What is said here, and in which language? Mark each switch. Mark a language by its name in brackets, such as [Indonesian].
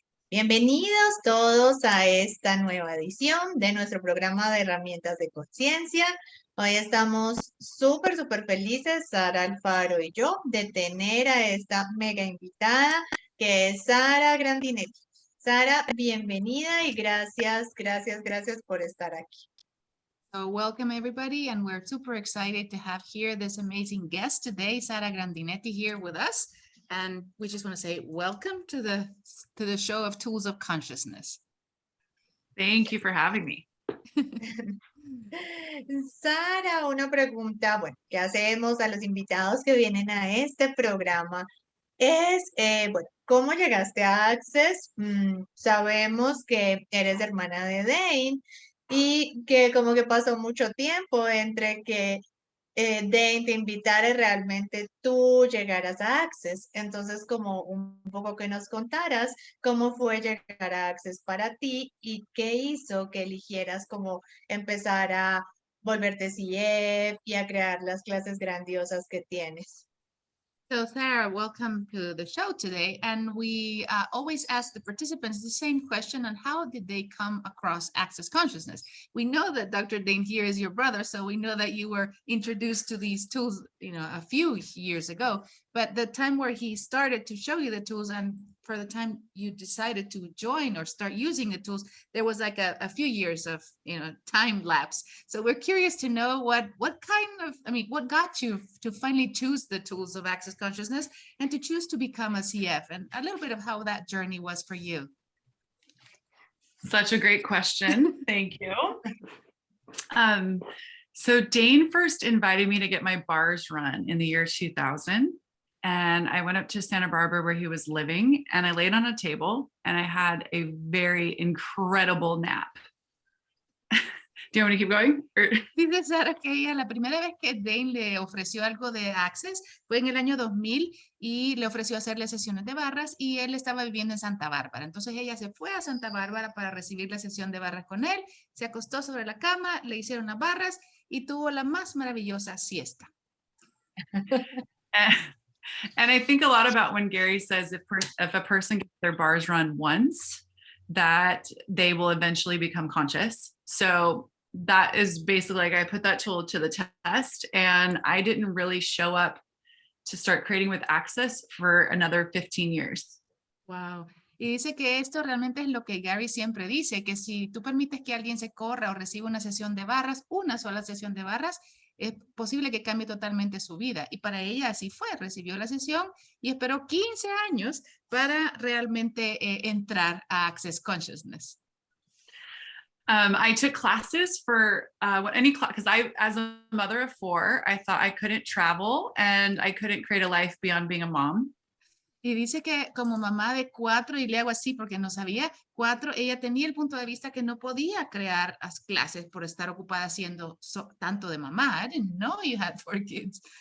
[Spanish] Bienvenidos todos a esta nueva edición de nuestro programa de herramientas de conciencia. Hoy estamos súper felices, Sara Alfaro y yo, de tener a esta mega invitada que es Sarah Grandinetti. Sara, bienvenida y gracias por estar aquí. [English] So welcome everybody, and we're super excited to have here this amazing guest today, Sarah Grandinetti, here with us. And we just want to say welcome to the show of Tools of Consciousness. Thank you for having me. [Spanish] Sara, una pregunta, bueno, que hacemos a los invitados que vienen a este programa es, bueno, ¿cómo llegaste a Access? Sabemos que eres hermana de Dane y que como que pasó mucho tiempo entre que Dane te invitara realmente tú llegaras a Access. Entonces, como un poco que nos contaras cómo fue llegar a Access para ti y qué hizo que eligieras como empezar a volverte CF y a crear las clases grandiosas que tienes. [English] So Sarah, welcome to the show today. And we always ask the participants the same question on how did they come across Access Consciousness? We know that Dr. Dane here is your brother, so we know that you were introduced to these tools, a few years ago, but the time where he started to show you the tools and for the time you decided to join or start using the tools, there was like a few years of, time lapse. So we're curious to know what got you to finally choose the tools of Access Consciousness and to choose to become a CF, and a little bit of how that journey was for you. Such a great question. Thank you. So Dane first invited me to get my bars run in the year 2000. And I went up to Santa Barbara where he was living, and I laid on a table and I had a very incredible nap. Do you want me to keep going? [Spanish] Dice Sara que ella la primera vez que Dane le ofreció algo de Access fue en el año 2000 y le ofreció hacerle sesiones de barras y él estaba viviendo en Santa Bárbara. Entonces ella se fue a Santa Bárbara para recibir la sesión de barras con él, se acostó sobre la cama, le hicieron las barras y tuvo la más maravillosa siesta. [English] And I think a lot about when Gary says if a person gets their bars run once, that they will eventually become conscious. So that is basically like I put that tool to the test, and I didn't really show up to start creating with Access for another 15 years. Wow. [Spanish] Y dice que esto realmente es lo que Gary siempre dice, que si tú permites que alguien se corra o reciba una sesión de barras, una sola sesión de barras, es posible que cambie totalmente su vida. Y para ella así fue, recibió la sesión y esperó 15 años para realmente entrar a Access Consciousness. [English] I took classes for any class, because as a mother of 4, I thought I couldn't travel and I couldn't create a life beyond being a mom. [Spanish] Y dice que como mamá de 4, y le hago así porque no sabía, 4, ella tenía el punto de vista que no podía crear las clases por estar ocupada siendo tanto de mamá. [English] I didn't know you had 4 kids.